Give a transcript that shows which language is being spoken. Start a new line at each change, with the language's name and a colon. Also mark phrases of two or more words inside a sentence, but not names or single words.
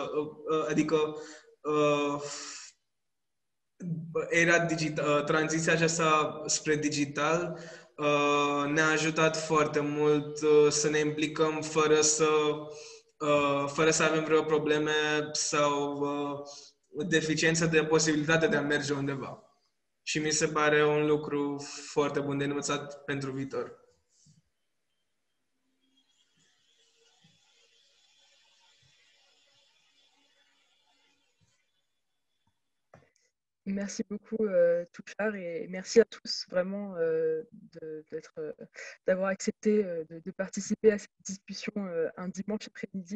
Romanian: Adică tranziția aceasta spre digital ne-a ajutat foarte mult să ne implicăm fără să avem vreo probleme sau deficiență de posibilitate de a merge undeva. Și mi se pare un lucru foarte bun de învățat pentru viitor.
French: Merci beaucoup Touchard et merci à tous vraiment d'avoir accepté de participer à cette discussion un dimanche après-midi.